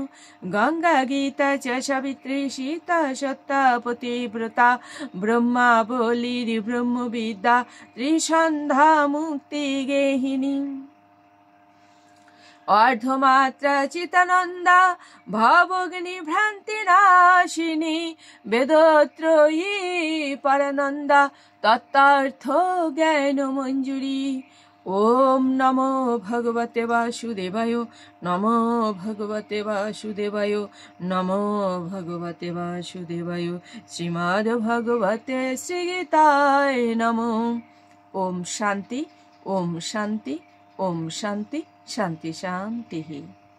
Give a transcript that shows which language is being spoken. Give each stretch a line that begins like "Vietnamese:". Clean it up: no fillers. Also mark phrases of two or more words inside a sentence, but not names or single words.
Sanskrit: গঙ্গা গীতা চ সাবিত্রী সীতা সত্তা পতিব্রতা ব্রহ্মা বলির ব্রহ্মবিদ্যা ত্রিসন্ধ্যা মুক্তি গেহিনী। অর্ধমাত্রা চিতানন্দা ভবগ্নি ভ্রান্তি নাশিনী বেদত্রয়ী পরানন্দা তত্ত্বার্থ জ্ঞান মঞ্জুরি। ওম নমো ভগবতে বাসুদেবায়। নমো ভগবতে বাসুদেবায়। নমো ভগবতে বাসুদেবায়। শ্রীমদ্ ভগবতে শ্রীগীতায় নমঃ। ওম শান্তি, ওম শান্তি, ওম শান্তি, শান্তি শান্তি।